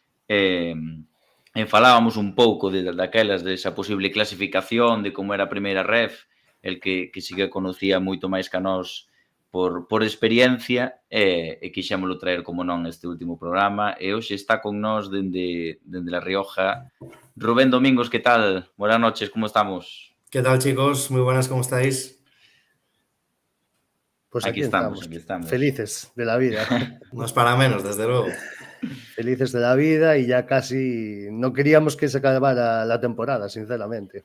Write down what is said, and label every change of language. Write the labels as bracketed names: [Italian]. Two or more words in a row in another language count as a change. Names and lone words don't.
[Galician] E falábamos un pouco daquelas desa posible clasificación, de como era a primeira ref, [Spanish] el que sí que conocía [Galician] moito máis que a nós por experiencia e quixémolo traer como non este último programa e hoxe está con nós dende La Rioja Rubén Domingos, que tal? [Spanish] Buenas noches, como estamos? ¿Qué tal, chicos? Muy buenas, ¿cómo estáis? Pues aquí estamos, felices de la vida. No es para menos, desde luego. Felices de la vida y ya casi no queríamos que se acabara la temporada, sinceramente.